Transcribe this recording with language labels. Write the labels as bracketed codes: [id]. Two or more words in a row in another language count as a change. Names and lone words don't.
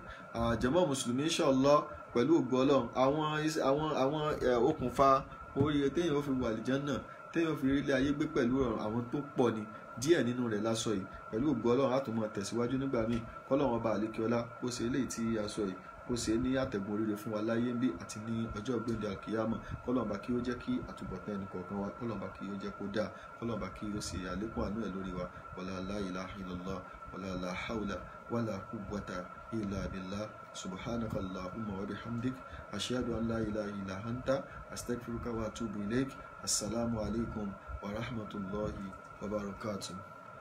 [yo] jàmáà mùsùlùmí inshallah pẹ̀lú ògo Ọlọ́run àwọn okùnfà oríire téèyàn ó fi wà àlìjánnà téèyàn ó fi rí ilé ayé gbé pẹ̀lú àwọn tó pọ̀ ni díẹ̀ nínú rẹ̀ lásọ yìí pẹ̀lú ògo Ọlọ́run á tún máa tẹ̀síwájú nígbà míì kọ́lọ̀ wọn bá àlékè ọlá kó ṣe eléyìí tí a sọ yìí kó ṣe ní àtẹ̀gùn oríire fún wa láyé bí àti ní ọjọ́ ìgbéǹde àkíyàmọ̀ kọ́lọ́mbà kí ó jẹ́ kí àtúbọ̀tán ẹnì kọ̀ọ̀kan wa kọ́lọ́mbà kí ó jẹ́ kó dáa kọ́lọ́mbà kí ó ṣe àlékún àánú ẹ̀ lórí wa [ar] ولا لا إله إلا الله ولا حول ولا قوة إلا بالله سبحانك اللهم وبحمدك أشهد أن لا إله إلا أنت أستغفرك وأتوب إليك السلام عليكم ورحمة الله وبركاته.